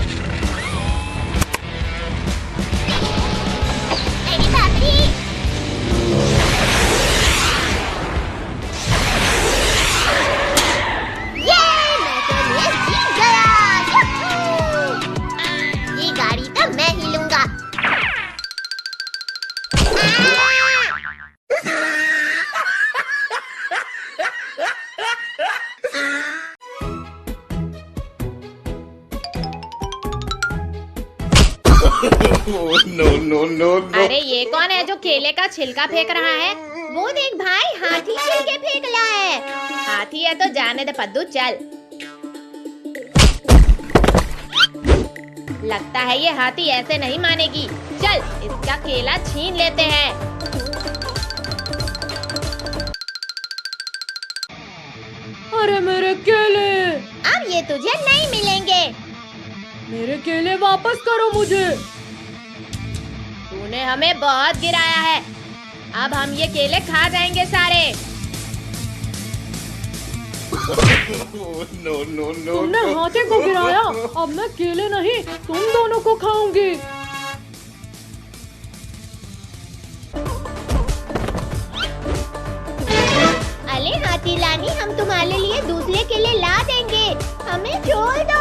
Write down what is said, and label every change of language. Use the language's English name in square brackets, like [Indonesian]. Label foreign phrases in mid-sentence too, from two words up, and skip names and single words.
[Hindi] मेरी भाभी गाड़ी तो मैं ही लूंगा। [English] Oh, no, no, no, no. [Hindi] अरे ये कौन है जो केले का छिलका फेंक रहा है? वो देख भाई, हाथी छिलके फेंक रहा है। हाथी है तो जाने दे पद्दू, चल। लगता है ये हाथी ऐसे नहीं मानेगी। चल इसका केला छीन लेते हैं। अरे मेरे केले, अब ये तुझे नहीं मिलेंगे। मेरे केले वापस करो मुझे। तूने हमें बहुत गिराया है, अब हम ये केले खा जाएंगे सारे। [English] Oh, no, no, no, [Hindi] तुमने no. हाथी को गिराया, अब मैं केले नहीं तुम दोनों को खाऊंगी। अरे हाथी रानी, हम तुम्हारे लिए दूसरे केले ला देंगे, हमें छोड़ दो।